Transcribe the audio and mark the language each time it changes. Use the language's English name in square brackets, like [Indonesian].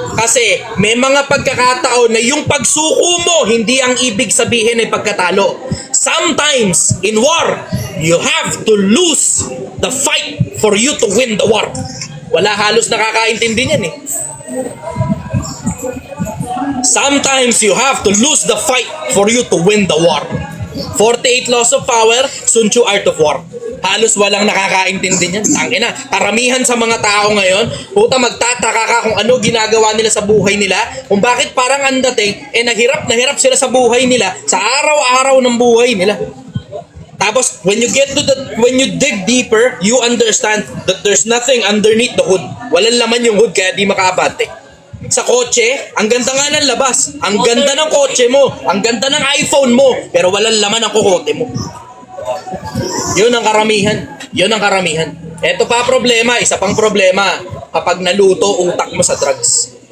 [Filipino] Kasi may mga pagkakataon na yung pagsuko mo hindi ang ibig sabihin ay pagkatalo. [English] Sometimes in war, you have to lose the fight for you to win the war. [Filipino] Wala halos nakakaintindi niyan eh. [English] Sometimes you have to lose the fight for you to win the war. 48 laws of power, Sun Tzu Art of War. [Filipino] Halos walang nakakaintindi niyan. Tangina, karamihan sa mga tao ngayon, puta magtataka ka kung ano ginagawa nila sa buhay nila, kung bakit parang ang dating, naghirap sila sa buhay nila, sa araw-araw ng buhay nila. [English] Tapos, when you dig deeper, you understand that there's nothing underneath the hood. [Filipino] Walang laman yung hood, kaya di makaabante. Sa kotse, ang ganda nga ng labas. Ang ganda ng kotse mo. Ang ganda ng iPhone mo. Pero walang laman ang kukote mo. Yun ang karamihan. Yun ang karamihan. Ito pa problema, isa pang problema. Kapag naluto utak mo sa drugs.